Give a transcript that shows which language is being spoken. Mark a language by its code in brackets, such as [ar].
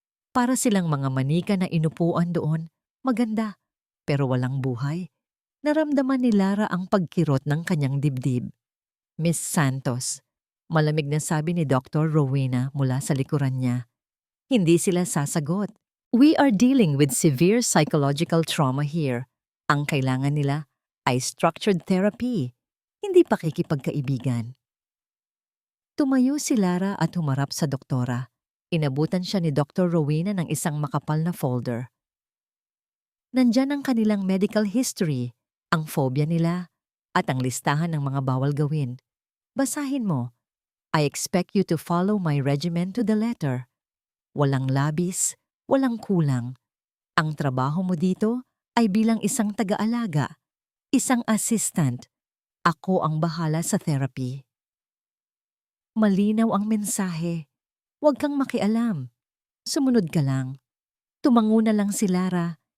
[tl] Para silang mga manika na inupuan doon, maganda, pero walang buhay. Naramdaman ni Lara ang pagkirot ng kanyang dibdib. "Miss Santos," malamig na sabi ni Dr. Rowena mula sa likuran niya. Hindi sila sasagot. [en] "We are dealing with severe psychological trauma here. [tl] Ang kailangan nila ay [en] structured therapy, [tl] hindi pakikipagkaibigan." Tumayo si Lara at humarap sa doktora. Inabutan siya ni Dr. Rowena ng isang makapal na folder. Nandyan ang kanilang medical history, ang phobia nila, at ang listahan ng mga bawal gawin. Basahin mo. [en] "I expect you to follow my regimen to the letter." [tl] Walang labis, walang kulang. Ang trabaho mo dito ay bilang isang taga-alaga, isang assistant. Ako ang bahala sa therapy. Malinaw ang mensahe. Huwag kang makialam. Sumunod ka lang. Tumango na lang si Lara.